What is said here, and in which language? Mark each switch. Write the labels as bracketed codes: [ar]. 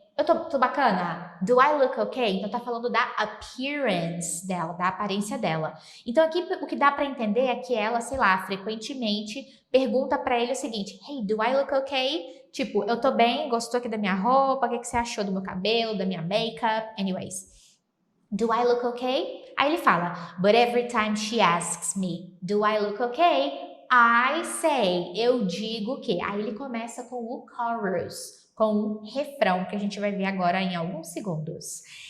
[pt] Eu tô bacana? [en] Do I look okay? [pt] Então, tá falando da appearance dela, da aparência dela. Então, aqui o que dá pra entender é que ela, sei lá, frequentemente pergunta pra ele o seguinte, [en] hey, do I look okay? [pt] Tipo, eu tô bem, gostou aqui da minha roupa, o que você achou do meu cabelo, da minha makeup? [en] Anyways, do I look okay? [pt] Aí ele fala, [en] but every time she asks me, do I look okay? I say, [pt] eu digo que. Aí ele começa com o chorus, com o refrão, que a gente vai ver agora em alguns segundos.